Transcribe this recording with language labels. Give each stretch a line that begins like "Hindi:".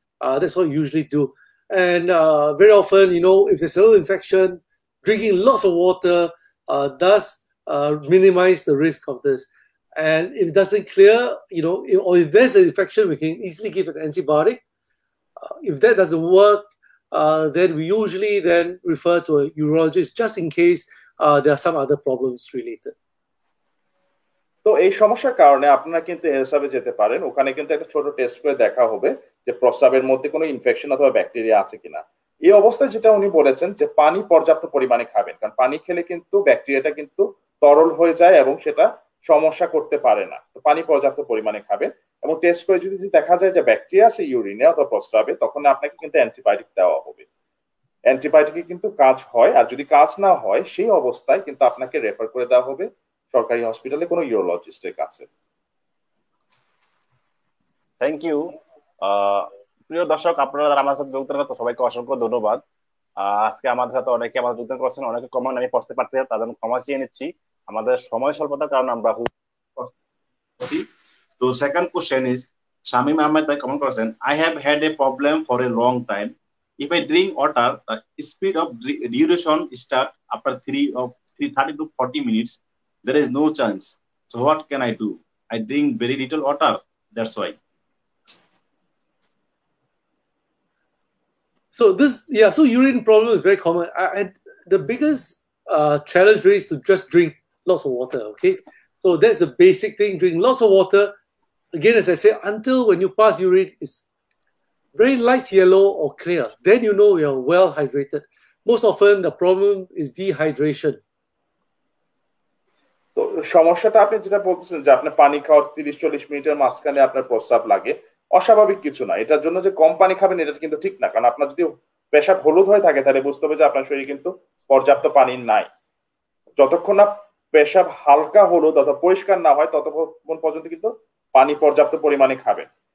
English: That's what you usually do. And very often, if there's a little infection, drinking lots of water does minimize the risk of this. And if it doesn't clear, or if there's an infection, we can easily give an antibiotic. If that doesn't work, then we usually then refer to a urologist just in case there are some other problems related.
Bangla: তো এই সমস্যার কারণে আপনারা কিন্তু হিসাবে যেতে পারেন। ওখানে কিন্তু একটা ছোট টেস্ট করে দেখা হবে যে প্রস্রাবের মধ্যে কোনো ইনফেকশন অথবা ব্যাকটেরিয়া আছে কিনা। এই অবস্থায় যেটা উনি বলেছেন যে পানি পর্যাপ্ত পরিমাণে খাবেন, কারণ পানি খেলে কিন্তু ব্যাকটেরিয়াটা কিন্তু তরল হয়ে যায় এবং সেটা সমস্যা করতে পারে না। তো পানি পর্যাপ্ত পরিমাণে খাবেন, এবং টেস্ট করে যদি দেখা যায় যে ব্যাকটেরিয়া আছে ইউরিনে অথবা প্রস্রাবে, তখন আপনাকে কিন্তু অ্যান্টিবায়োটিক দেওয়া হবে। অ্যান্টিবায়োটিকে কিন্তু কাজ হয়, আর যদি কাজ না হয় সেই অবস্থায় কিন্তু আপনাকে রেফার করে দেওয়া হবে সরকারি হসপিটালে কোনো ইউরোলজিস্টের কাছে।
English: Thank you.
Bangla: প্রিয় দর্শক, আপনারা যারা আমার সাথে যোগদান করতে সবাইকে অসংখ্য ধন্যবাদ। আজকে আমাদের সাথে অনেকে আমাদের যোগদান করছেন, অনেকে কমেন্ট আমি পড়তে পারতে তাদের ক্ষমা চেয়ে নিচ্ছি, আমাদের সময় স্বল্পতার কারণে আমরা।
English: So second question is, Shamim Ahmed by comment question, I have had a problem for a long time. If I drink water, the speed of duration start after 30 to 40 minutes. There is no chance. So what can I do? I drink very little water. That's why. So so urine problem is very common. And the biggest challenge really is to just drink lots of water, okay? So that's the basic thing, drink lots of water. Again, as I say, until when you pass urine, it's very light yellow or clear. Then you know you're well hydrated. Most often the problem is dehydration.
Bangla: তো সমস্যাটা আপনি যেটা বলতেছেন যে আপনি পানি খাওয়ার 30-40 মিনিটের মাঝখানে আপনার প্রস্রাব লাগে, অস্বাভাবিক কিছু না। এটার জন্য যে কম পানি খাবেন এটা কিন্তু ঠিক না, কারণ আপনার যদি পেশাব হলুদ হয়ে থাকে তাহলে বুঝতে হবে যে আপনার শরীরে কিন্তু পর্যাপ্ত পানি নাই। যতক্ষণ না পেশাব হালকা হলুদ অথবা পরিষ্কার না হয় ততক্ষণ পর্যন্ত কিন্তু পানি পর্যাপ্ত পরিমাণে খাবেন।